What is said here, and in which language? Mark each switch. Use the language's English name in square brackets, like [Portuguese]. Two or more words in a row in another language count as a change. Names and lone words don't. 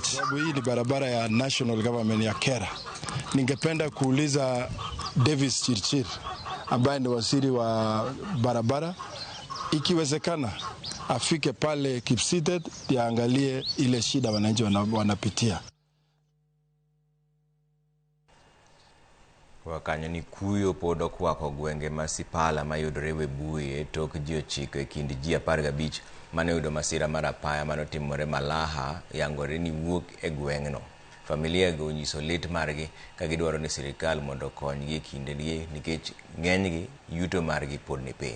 [Swahili] Sababu hii ni barabara ya [English] national government [Swahili] ya Kera. Ningependa kuuliza Davis Chirchir ambaye ni waziri wa barabara, ikiwezekana afike pale Kipsitet yaangalie ile shida wananchi wanapitia. [Luo (Kenya and Tanzania)] Kwa kanyo ni kuyo pod okwako gwenge masipala mayudore Webuye tok ji ochiko e kind ji 15 mane oyudo masira mar apaya manotimore Malaha yangore ni wuok e gweng'no. Familia go onyiso lit margi ka gidwaro ni sirikal mondo okonygi e kindegi nikech ng'enygi yuto margi pod ni piny.